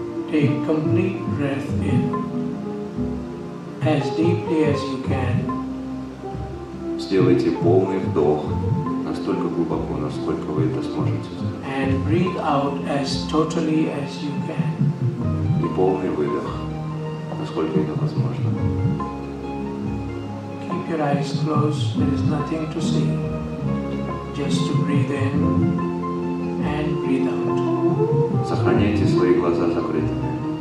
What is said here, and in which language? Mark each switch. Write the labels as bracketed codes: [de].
[en] Take complete breath in as deeply as you can. [ru] Сделайте полный вдох настолько глубоко, насколько вы это сможете. [en] And breathe out as totally as you can. [ru] И полный выдох, насколько это возможно. [en] Keep your eyes closed. There is nothing to see. Just to breathe in and breathe out. [ru] Сохраняйте свои глаза закрытыми.